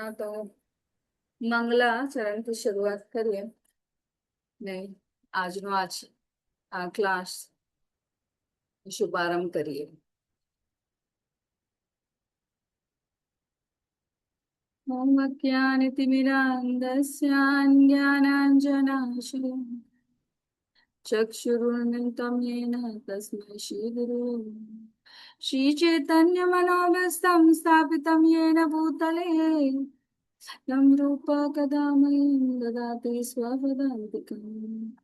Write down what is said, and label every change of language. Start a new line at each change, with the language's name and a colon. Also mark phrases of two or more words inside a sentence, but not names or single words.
Gujarati: તો મંગલા ચરણથી શરૂઆત કરીએ ને આજનો આ ક્લાસ શુભારંભ કરીએ.
Sanskrit: ઓમ અજ્ઞાનતિમિરાન્ધસ્યાज्ञानाञ्जनाशलाकया चक्षुरुन्मिलितं येन तस्मै श्रीगुरुवे श्रीचैतन्यमनोभीष्टं स्थापितं येन भूतले तं रूपं कदा मह्यं ददाति स्वपदान्तिकम्.